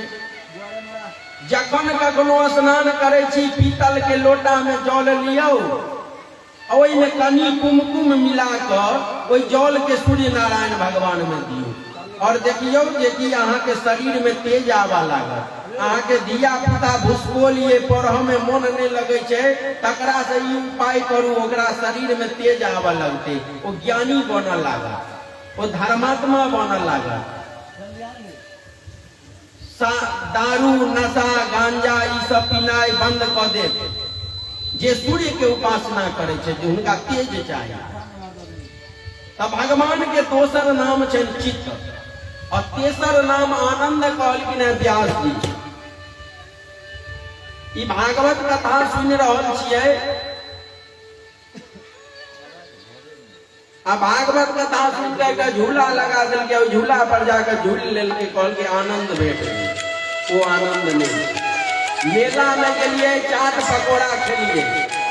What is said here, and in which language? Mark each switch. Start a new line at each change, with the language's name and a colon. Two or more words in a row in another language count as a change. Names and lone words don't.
Maithili: जखन कखनो स्नान करै छी, पीतल के लोटा में जल लियौ, ओहिमे कनी कुमकुम मिला कऽ ओहि जल के सूर्य नारायण भगवान में दियौ, और देखियौ जे कि अहाँ के शरीर में तेज आवा लागत। अहाँ के धिया पुता भुसकोलिए पढ़ऽ में मन नहीं लगे छै, तकरा से ई उपाय करू, ओकरा शरीर में तेज आवा लगते, वो ज्ञानी बनऽ लागत, वो धर्मात्मा बनऽ लागत। दारू, नशा, गांजा ई सब पीनाई बंद कऽ दे। जे सूर्य के उपासना करे छै, जे हुनका तेज चाहिए। तब भगवान के दोसर नाम छनि चित्त, और तेसर नाम आनंद कहलखिन है व्यास जी। ई भागवत कथा सुनि रहल छियै, आ भागवत कथा सुन के झूला लगा देलकै, झूला पर जाकर झूल लेलकै, कहलकै आनंद भेट गेल। वो आनंद नहीं। मेला में गेलिए, चाट पकौड़ा खेलिए,